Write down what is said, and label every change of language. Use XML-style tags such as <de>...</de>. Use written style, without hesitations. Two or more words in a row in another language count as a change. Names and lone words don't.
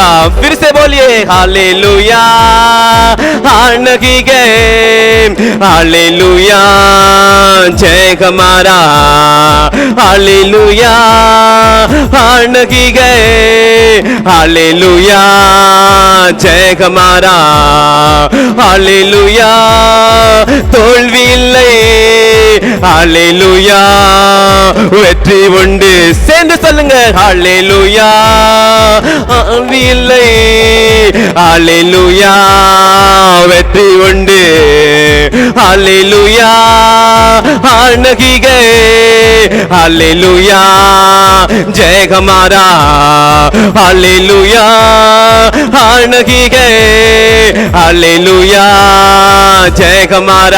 <hi>फिर से बोलिए, हालेलुया हार नहीं गए, हालेलुया जय हमारा. हालेलुया हार नहीं गए, हालेलुया जय हमारा.</hi> <ta>हालेलुया தோல்வி இல்லை, हालेलुया வெற்றி உண்டு. சேர்ந்து சொல்லுங்க, हालेलुया தோல்வி இல்லை, हालेलुया வெற்றி உண்டு.</ta> <hi>हालेलुया हार नहीं गए, हालेलुया जय हमारा. हालेलुया हार नहीं गए, हालेलुया जय हमारा.</hi>